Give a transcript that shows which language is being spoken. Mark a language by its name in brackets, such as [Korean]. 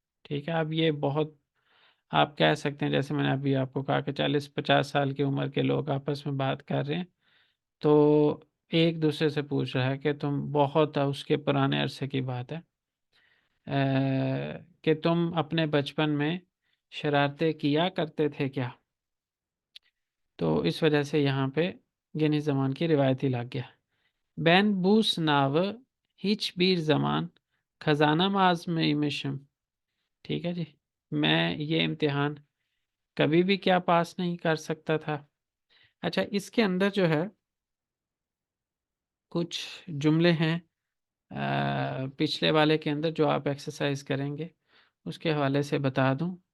[Hindi] ठीक है, अब ये बहुत, आप कह सकते हैं जैसे मैंने अभी आपको कहा कि 40-50 साल की उम्र के लोग आपस में बात कर रहे हैं, तो एक दूसरे से पूछ रहा है कि तुम बहुत उसके पुराने अरसे की बात है। कि तुम अपने बचपन में शरारतें किया करते थे क्या? तो इस वजह से यहाँ पे गेनिस ज़मान की रिवायती लग गया। [Turkish] Ben bu sınavı hiçbir zaman kazanamazmışım। [Hindi] ठीक है जी, मैं ये इम्तिहान कभी भी क्या पास नहीं कर सकता था। अच्छा, इसके अंदर जो है कुछ जुमले हैं पिछले वाले के अंदर जो आप एक्सरसाइज करेंगे उसके हवाले से बता दूं।